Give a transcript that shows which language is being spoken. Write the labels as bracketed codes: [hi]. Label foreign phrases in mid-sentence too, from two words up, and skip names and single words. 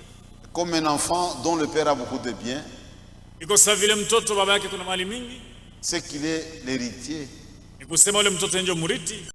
[fr] Comme un enfant dont le père a beaucoup de biens, [sw] Iko sawa vile mtoto baba yake kuna mali mingi, [fr] c'est qu'il est l'héritier. [sw] ni kusema ule mtoto ndio mrithi.